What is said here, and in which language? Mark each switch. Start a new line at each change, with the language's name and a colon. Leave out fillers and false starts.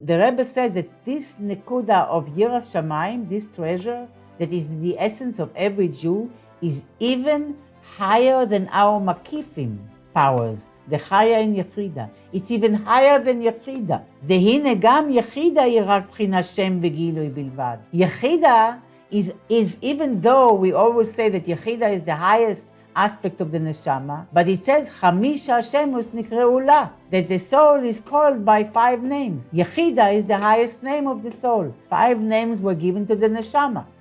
English: The Rebbe says that this nekuda of Yira Shamayim, this treasure that is the essence of every Jew, is even higher than our makifim powers, the chaya in Yechida. It's even higher than Yechida.
Hebrew: Dehine gam Yechida היא רק בחינת שם וגילוי בלבד.
English: Yechida is even though we always say that Yechida is the highest aspect of the neshama, but it says
Hebrew: Chamisha Shemus Nikre'u La,
English: that the soul is called by 5 names. Yechida is the highest name of the soul. 5 names were given to the neshama.